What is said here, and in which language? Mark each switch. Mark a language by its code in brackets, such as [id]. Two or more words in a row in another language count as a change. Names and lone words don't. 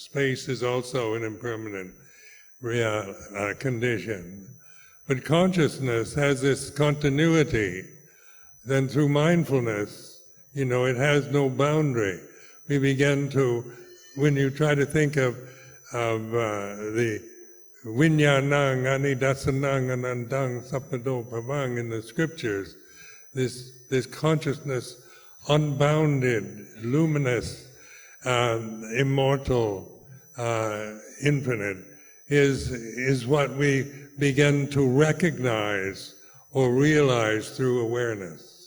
[en] Space is also an impermanent real condition. But consciousness has this continuity. Then through mindfulness, you know, it has no boundary. We begin to, when you try to think of the [pi] Vinyanang anidasanang anandang sapado pavang [en] in the scriptures, this consciousness, unbounded, luminous, immortal, infinite, is what we begin to recognize or realize through awareness.